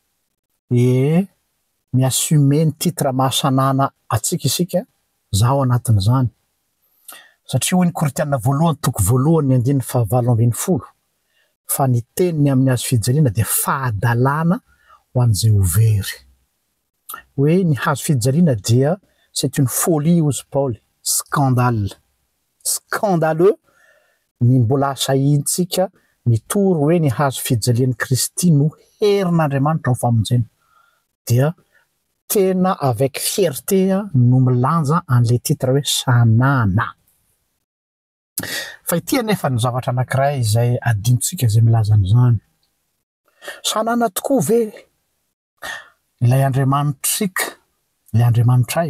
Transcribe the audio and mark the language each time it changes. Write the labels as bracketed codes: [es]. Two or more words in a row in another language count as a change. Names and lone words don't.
[mg] Miassume ny titre mahasanana atsika isika zaho anatin'izany. Satria hoy ny Korinthiana voalohany toko voalohany 9:7-20 fa ny teniny amin'ny hazo fijaliana de fahadalana ho an'izay ho very. Hoe ny hazo fijaliana dia [fr] c'est une folie [mg] ozy Paul, scandale. Scandaleux ny mbola asahintsika mitory hoe ny hazo fijalian'ny Kristy no herin'Andriamanitra ho famonjena. Dia tena [fr] avec fierté [mg] no milanja an'le titre hoe sanana. Fa ity anefa ny zavatra anankiray izay adintsika izay milaza an'izany. Sanana tokoa ve ilay Andriamanitrika, ilay Andriamanitray?